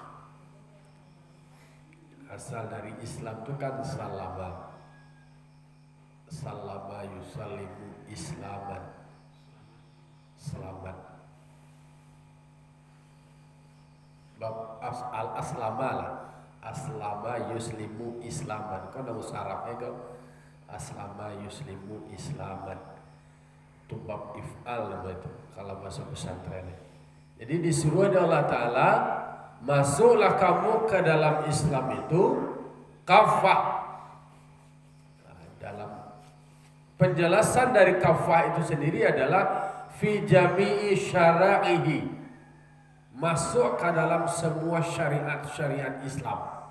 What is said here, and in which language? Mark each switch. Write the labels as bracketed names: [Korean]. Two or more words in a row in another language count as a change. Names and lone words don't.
[Indonesian] Asal dari Islam itu kan salama. [Arabic] سلم يسلّم إسلاما. [Indonesian] Selamat. [Arabic] باب الأسلمة [Indonesian] lah. [Arabic] أسلم يسلم إسلاما. [Indonesian] Kau nama sarafnya kau. [Arabic] أسلم يسلم إسلاما. [Indonesian] Itu bab if'al nama itu kalau masuk pesantren. Jadi disuruh oleh Allah Ta'ala, masuklah kamu ke dalam Islam itu kafah. Nah, dalam penjelasan dari kafah itu sendiri adalah [Arabic] في جميع شرائعه, [Indonesian] masuk ke dalam semua syariat Islam.